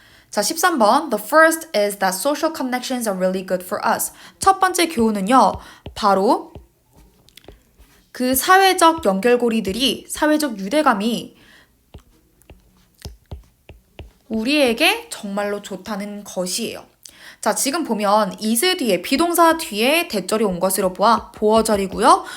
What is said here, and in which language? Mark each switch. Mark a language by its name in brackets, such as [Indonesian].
[Korean] 자, 13번. [English] The first is that social connections are really good for us. [Korean] 첫 번째 교훈은요. 바로 그 사회적 연결고리들이, 사회적 유대감이 우리에게 정말로 좋다는 것이에요. 자, 지금 보면 is 뒤에, 비동사 뒤에 대절이 온 것으로 보아 보어절이고요.